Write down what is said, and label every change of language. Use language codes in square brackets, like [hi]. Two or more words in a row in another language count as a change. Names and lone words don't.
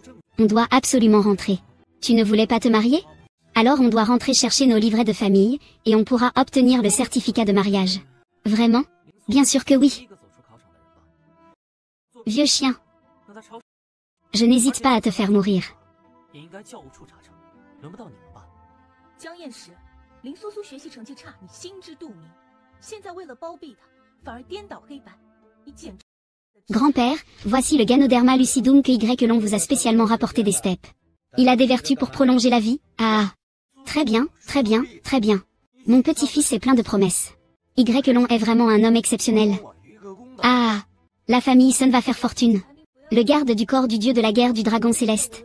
[fr] On doit absolument rentrer. Tu ne voulais pas te marier? Alors on doit rentrer chercher nos livrets de famille, et on pourra obtenir le certificat de mariage. Vraiment? Bien sûr que oui. Vieux chien. Je n'hésite pas à te faire mourir. [zh] 江燕时，林苏苏学习成绩差，你心知肚明。现在为了包庇她，反而颠倒黑白，你简直。 [fr] Grand-père, voici le Ganoderma lucidum que Y que l'on vous a spécialement rapporté des steppes. Il a des vertus pour prolonger la vie. Ah. Très bien, très bien, très bien. Mon petit-fils est plein de promesses. Y que l'on est vraiment un homme exceptionnel. Ah. La famille Sun va faire fortune. Le garde du corps du dieu de la guerre du dragon céleste.